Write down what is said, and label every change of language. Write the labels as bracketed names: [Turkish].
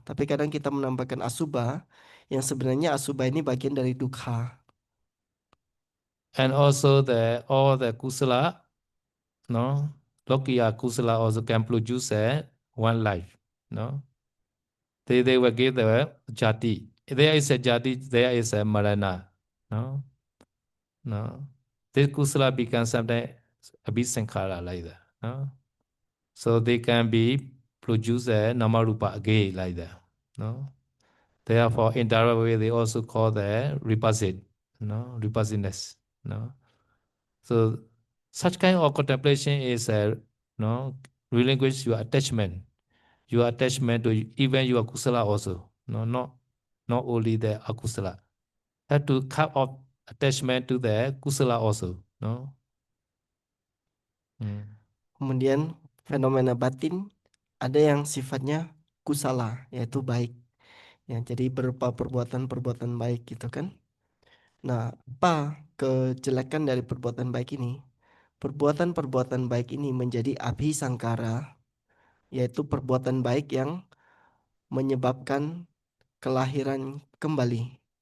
[Indonesian] Tapi kadang kita menambahkan asubha yang sebenarnya asubha ini bagian dari dukkha. [English] And also all the kusala, no? Lokiya kusala also can produce one life, no? They will give the jati. There is a jati, there is a marana, no? No. This kusala becomes sometimes abhisankhara like that, no? So they can be produce a namarupa again like that, no? Therefore, in direct way, they also call the repulsive, no? Repulsiveness, no? So such kind of contemplation is no, relinquish your attachment to even your kusala also. No, not only the akusala. Have to cut off attachment to the kusala also. No. [Indonesian] Kemudian fenomena batin ada yang sifatnya kusala, yaitu baik. Ya, jadi berupa perbuatan-perbuatan baik gitu kan. Nah, apa kejelekan dari perbuatan baik ini? Perbuatan-perbuatan baik ini menjadi abhisangkara, yaitu perbuatan baik yang menyebabkan kelahiran kembali.